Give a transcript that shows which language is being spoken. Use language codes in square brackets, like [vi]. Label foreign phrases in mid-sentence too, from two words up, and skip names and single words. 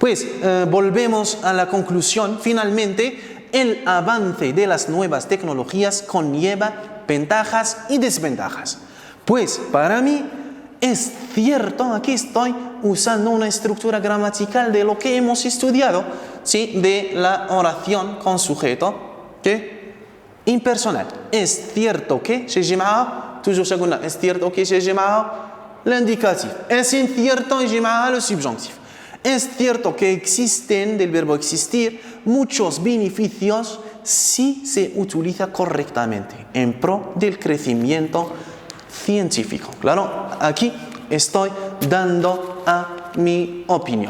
[es] Pues volvemos a la conclusión. Finalmente, el avance de las nuevas tecnologías conlleva ventajas y desventajas. Pues para mí es cierto, aquí estoy usando una estructura gramatical de lo que hemos estudiado, ¿sí? De la oración con sujeto, ¿qué? Impersonal. Es cierto que [ar] يجي معها [fr] toujours ça [es] قلنا es cierto que [ar] يجي معها [es] l'indicatif. Es incierto [ar] يجي معها [fr] le subjonctif. [es] Es cierto que existen del verbo existir muchos beneficios si se utiliza correctamente en pro del crecimiento científico. Claro, aquí estoy dando a mi opinión.